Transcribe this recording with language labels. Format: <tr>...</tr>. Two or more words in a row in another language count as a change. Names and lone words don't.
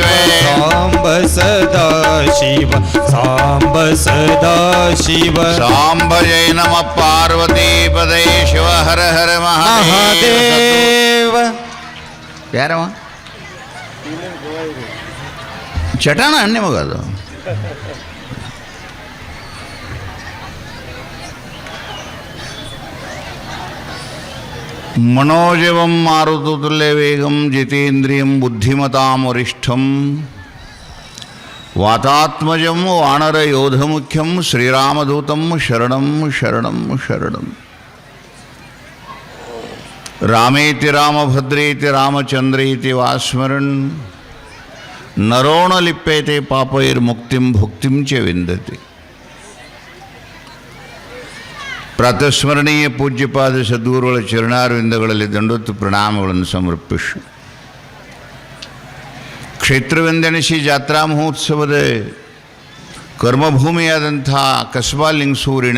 <sa>ಸಾಂಬ ಸದಾ ಶಿವ, ಸಾಂಬ ಸದಾ ಶಿವ. ಸಾಂಬ ಜೈ ನಮ ಪಾರ್ವತಿ ಪದೇ ಶಿವ ಹರ ಹರ ಮಹಾದೇವ.</sa> <kn>ಯಾರವ ಚಟಾಣ ನಿಮಗದು?</kn> <sa>मनोजवं मारुततुल्यवेगं जितेन्द्रियं बुद्धिमतां वरिष्ठं वातात्मजं वानरयोधमुख्यं श्रीरामदूतं शरणं शरणं शरणं. रामेति रामभद्रेति रामचन्द्रेति वा स्मरन् नरो न लिप्यते पापैर्मुक्तिं भुक्तिं च विन्दति.</sa> <kn>ಪ್ರಾತಸ್ಮರಣೀಯ ಪೂಜ್ಯಪಾದ ಸದ್ಗುರುಗಳ ಚರಣಾರವಿಂದಗಳಲ್ಲಿ ದಂಡೋತ್ತು ಪ್ರಣಾಮಗಳನ್ನು ಸಮರ್ಪಿಸು. ಕ್ಷೇತ್ರವೆಂದೆಣಿಸಿ ಜಾತ್ರಾ ಮಹೋತ್ಸವದ ಕರ್ಮಭೂಮಿಯಾದಂಥ ಕಸ್ಬಾ ಲಿಂಗಸೂರಿನ</kn>